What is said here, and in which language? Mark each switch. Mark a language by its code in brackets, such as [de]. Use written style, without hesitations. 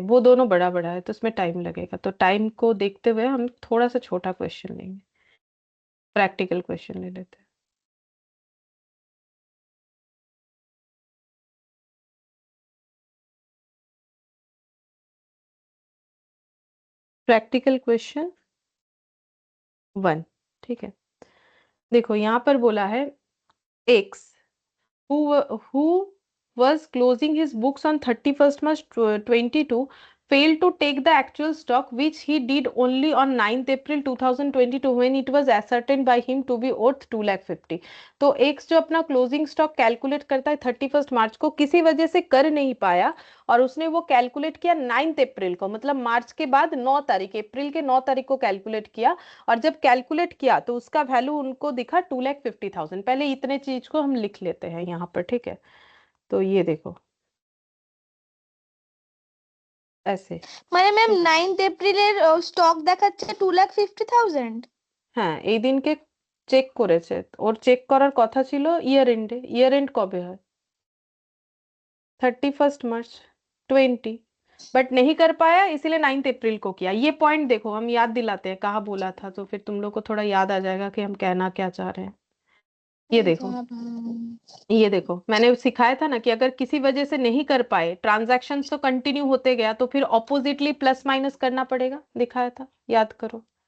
[hi] वो दोनों बड़ा बड़ा है तो उसमें टाइम लगेगा, तो टाइम को देखते हुए हम थोड़ा सा छोटा क्वेश्चन लेंगे, प्रैक्टिकल क्वेश्चन ले लेते हैं। प्रैक्टिकल क्वेश्चन 1, ठीक है। देखो यहाँ पर बोला है [en] X who was closing his books on 31st March 22 failed to take the actual stock which he did only on 9th April 2022 when it was ascertained by him to be worth 2,50,000। [hi] तो x जो अपना closing stock calculate करता है 31 मार्च को किसी वजह से कर नहीं पाया, और उसने वो कैलकुलेट किया 9th अप्रैल को, मतलब मार्च के बाद 9 तारीख, अप्रैल के 9 तारीख को कैलकुलेट किया, और जब कैलकुलेट किया तो उसका वैल्यू उनको दिखा 2,50,000। पहले इतने चीज को हम लिख लेते हैं यहाँ पर, ठीक है। तो ये देखो ऐसे, [bn] মানে ম্যাম 9th এপ্রিলের স্টক দেখাচ্ছে 2,50,000। হ্যাঁ এই দিনকে চেক করেছে, ওর চেক করার কথা ছিল ইয়ার এন্ডে। ইয়ার এন্ড কবে হয়, [hi] 31 मार्च 20, बट नहीं कर पाया इसीलिए 9th अप्रैल को किया। ये पॉइंट देखो, हम याद दिलाते हैं कहाँ बोला था, तो फिर तुम लोग को थोड़ा याद आ जाएगा कि हम कहना क्या चाह रहे हैं। ये देखो, ये देखो मैंने सिखाया था ना कि अगर किसी वजह से नहीं कर पाए, ट्रांजैक्शन तो कंटिन्यू होते गया, तो फिर ऑपोजिटली प्लस माइनस करना पड़ेगा, दिखाया था, याद करो।